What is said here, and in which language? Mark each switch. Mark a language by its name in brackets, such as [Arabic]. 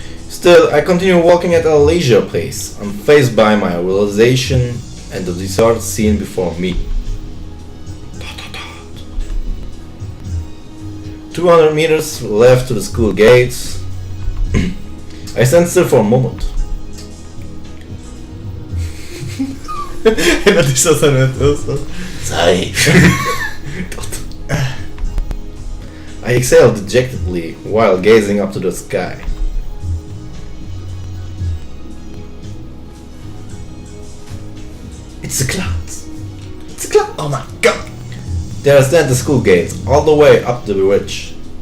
[English] Still, I continue walking at a leisure pace, unfazed by my realization and the deserted scene before me. 200 meters left to the school gates. I stand still for a moment. [German] Erinnert dich das an etwas? Sei. [English] I exhale dejectedly while gazing up to the sky. It's the clouds. It's the clouds. Oh my god. There stand the school gates, all the way up the ridge.